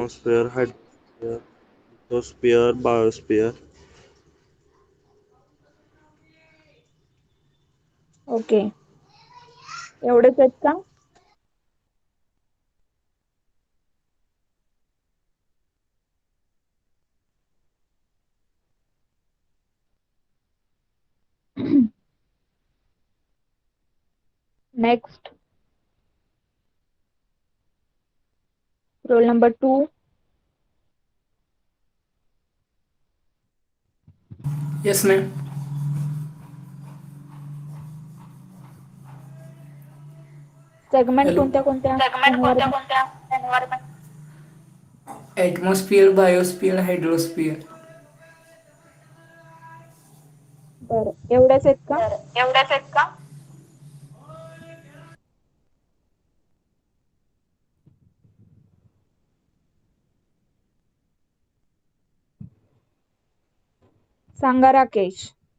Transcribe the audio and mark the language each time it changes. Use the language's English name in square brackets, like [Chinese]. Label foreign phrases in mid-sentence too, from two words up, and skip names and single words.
[English] atmosphere, hydrosphere, biosphere. [Marathi] ओके, एवढेच आहेत का? [English] Next. Roll number 2. Yes, ma'am. सेगमेंट Hello. [Marathi] कोणत्या कोणत्या सेगमेंट कोणत्या एन्व्हायरमेंट? कोणत्या एन्व्हायरमेंट? [English] Atmosphere, biosphere, hydrosphere. [Marathi] बरं, एवढेच आहेत का? एवढ्याच आहेत का? सांगा राकेश.